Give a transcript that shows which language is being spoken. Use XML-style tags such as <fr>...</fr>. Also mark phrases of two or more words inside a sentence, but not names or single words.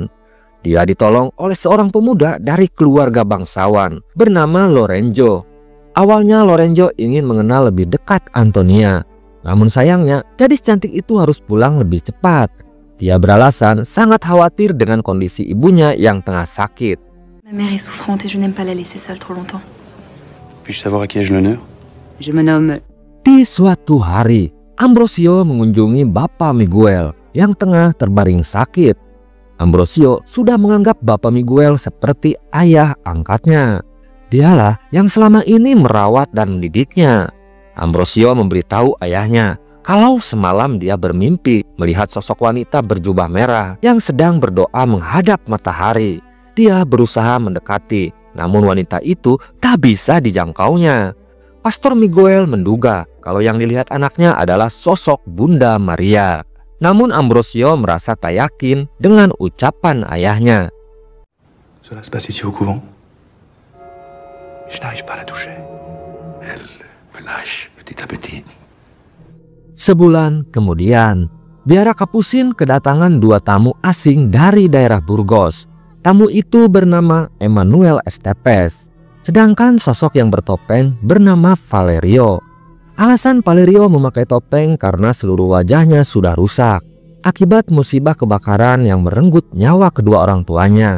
<id>Dia ditolong oleh seorang pemuda dari keluarga bangsawan bernama Lorenzo. Awalnya Lorenzo ingin mengenal lebih dekat Antonia. Namun sayangnya gadis cantik itu harus pulang lebih cepat. Dia beralasan sangat khawatir dengan kondisi ibunya yang tengah sakit.</id> <fr>Ma mère est souffrante et je n'aime pas la laisser seule trop longtemps. Puis-je savoir à qui ai-je l'honneur? Je me nomme...</fr> <id>Di suatu hari, Ambrosio mengunjungi Bapak Miguel yang tengah terbaring sakit. Ambrosio sudah menganggap Bapak Miguel seperti ayah angkatnya. Dialah yang selama ini merawat dan mendidiknya. Ambrosio memberitahu ayahnya kalau semalam dia bermimpi melihat sosok wanita berjubah merah yang sedang berdoa menghadap matahari. Dia berusaha mendekati, namun wanita itu tak bisa dijangkaunya. Pastor Miguel menduga kalau yang dilihat anaknya adalah sosok Bunda Maria. Namun Ambrosio merasa tak yakin dengan ucapan ayahnya.</id> <fr>Cela se passe ici au couvent. Je n'arrive pas à la toucher. Elle me lâche petit à petit.</fr> <id>Sebulan kemudian, biara Capucin kedatangan 2 tamu asing dari daerah Burgos. Tamu itu bernama Emmanuel Estepes, sedangkan sosok yang bertopeng bernama Valerio. Alasan Valerio memakai topeng karena seluruh wajahnya sudah rusak akibat musibah kebakaran yang merenggut nyawa kedua orang tuanya.</id>